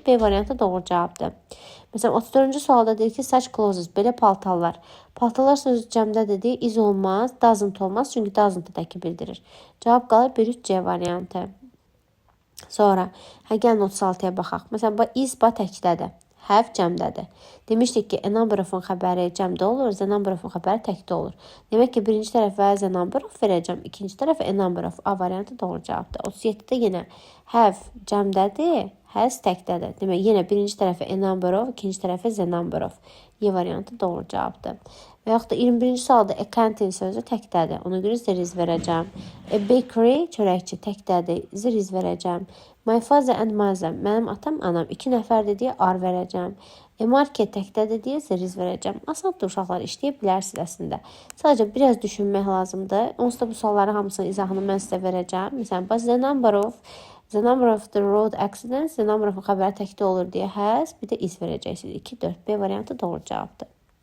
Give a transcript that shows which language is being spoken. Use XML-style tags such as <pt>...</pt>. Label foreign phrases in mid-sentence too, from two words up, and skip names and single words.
<az>B variantı doğru cavabdır. Məsələn, 34-cü sualda deyir ki,</az> <en>such clothes,</en> <az>belə paltarlar. Paltarlar sözü cəmdədir deyə is olmaz, doesn't olmaz, çünki doesn't təki bildirir. Cavab qalır 1-3 C variantı. Sonra, gəlin 36-ya baxaq. Məsələn, is təkdədir. Have cəmdədir. Demişdik ki,</az> <en>a number of-</en> <az>un xəbəri cəmdə olur,</az> <en>the number of-</en> <az>un xəbəri təkdə olur. Demək ki, birinci tərəfə</az> <en>the number of</en> <az>verəcəm, ikinci tərəfə</az> <en>a number of.</en> <az>A variantı doğru cavabdır. 37-də yenə have cəmdədir, has təkdədir. Demək, yenə birinci tərəfə</az> <en>a number of,</en> <az>ikinci tərəfə</az> <en>the number of.</en> <az>Y variantı doğru cavabdır. Və yaxud da 21-ci sualda</az> <en>a canteen</en> <az>sözü təkdədir. Ona görə ziriz verəcəm.</az> <en>A bakery,</en> <az>çörəkçi təkdədir. Ziriz verəcəm.</az> <en>My father and mother,</en> <az>mənim atam, anam 2 nəfərdir deyə ar verəcəm.</az> <en>A market</en> <az>təkdədir deyə ziriz verəcəm. Asaddır uşaqlar, işləyə bilərsiniz əslində. Sadəcə biraz düşünmək lazımdır. Onsuz da bu sualların hamısının izahını mən sizə verəcəm. Məsələn,</az> <en>the number of the road accidents, the number of</en> <az>xəbəri təkdə olur deyə has, bir də is verəcəksiniz. 2, 4, B variantı doğru cavabdır.</az>